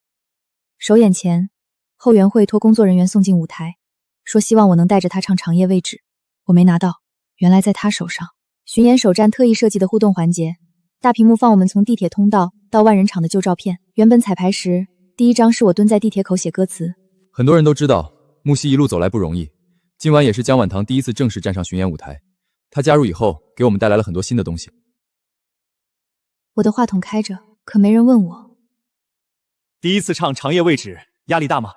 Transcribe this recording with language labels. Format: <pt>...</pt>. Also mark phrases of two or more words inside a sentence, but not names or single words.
<zh>首演前，後援會托工作人員送進舞台，說希望我能帶着他唱《長夜未止》，我沒拿到，原來在他手上。巡演首站特意設計的互動環節，大屏幕放我們從地鐵通道到萬人場的舊照片。原本彩排時，第一張是我蹲在地鐵口寫歌詞。很多人都知道，木西一路走來不容易，今晚也是姜婉棠第一次正式站上巡演舞台。她加入以後，給我們帶來了很多新的東西。我的話筒開着，可沒人問我。第一次唱《長夜未止》，壓力大嗎？</zh>